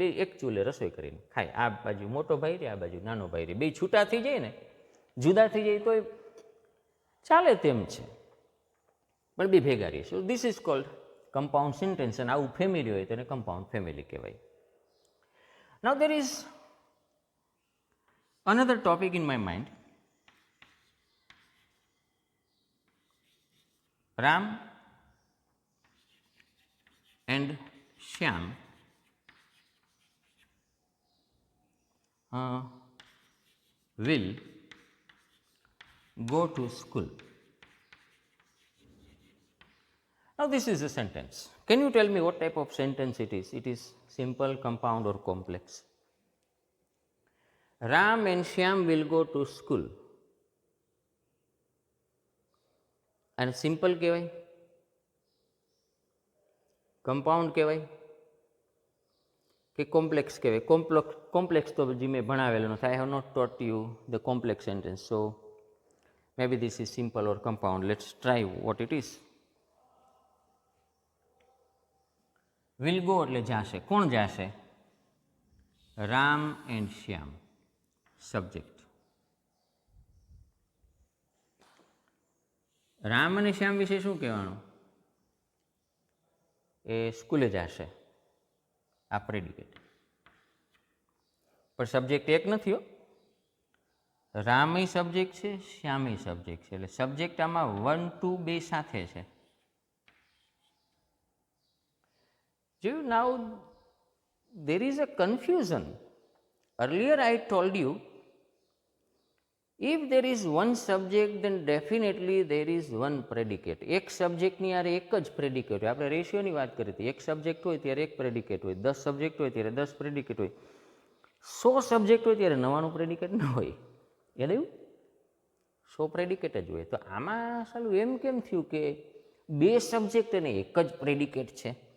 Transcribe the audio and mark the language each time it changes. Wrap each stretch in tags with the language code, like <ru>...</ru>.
<gu>બે એક ચૂલે રસોઈ કરીને ખાય. આ બાજુ મોટો ભાઈ રહે, આ બાજુ નાનો ભાઈ રહે. બે છૂટા થઈ જાય ને, જુદા થઈ જાય તોય ચાલે તેમ છે, પણ બે ભેગા રહે.</gu> <en>So this is called compound sentence.</en> <gu>અને આવું ફેમિલી હોય તો એને કમ્પાઉન્ડ ફેમિલી કહેવાય.</gu> <en>Now there is another topic in my mind. Ram and Shyam will go to school. Now this is a sentence. Can you tell me what type of sentence it is? It is simple, compound or complex? Ram and Shyam will go to school.</en> <gu>અને simple કહેવાય, compound કહેવાય કે complex કહેવાય? Complex તો જે મેં ભણાવેલું નથી.</gu> <en>I have not taught you the complex sentence. So maybe this is simple or compound. Let's try what it is. Will go</en> <gu>એટલે જાશે. કોણ જાશે? Ram and Shyam. Subject. Ram અને શ્યામ વિશે શું કહેવાનું? એ સ્કૂલે જશે. આ પ્રેડિકેટ. પણ સબ્જેક્ટ એક નથી હો. રામય સબ્જેક્ટ છે, શ્યામય સબ્જેક્ટ છે. એટલે સબ્જેક્ટ આમાં 1, 2 બે સાથે છે.</gu> <en>જો now there is a confusion. Earlier I told you, if there is one subject then definitely there is one predicate.</en> <gu>એક સબ્જેક્ટની યાર એક જ પ્રેડિકેટ હોય. આપણે રેશિયોની વાત કરી હતી. એક સબ્જેક્ટ હોય ત્યારે એક પ્રેડિકેટ હોય, 10 સબ્જેક્ટ હોય ત્યારે 10 પ્રેડિકેટ હોય, 100 સબ્જેક્ટ હોય ત્યારે 99 પ્રેડિકેટ ન હોય. યાદ આવ્યું? 100 પ્રેડિકેટ જ હોય. તો આમાં સાલું એમ કેમ થયું કે 2 સબ્જેક્ટ અને એક જ પ્રેડિકેટ છે?</gu>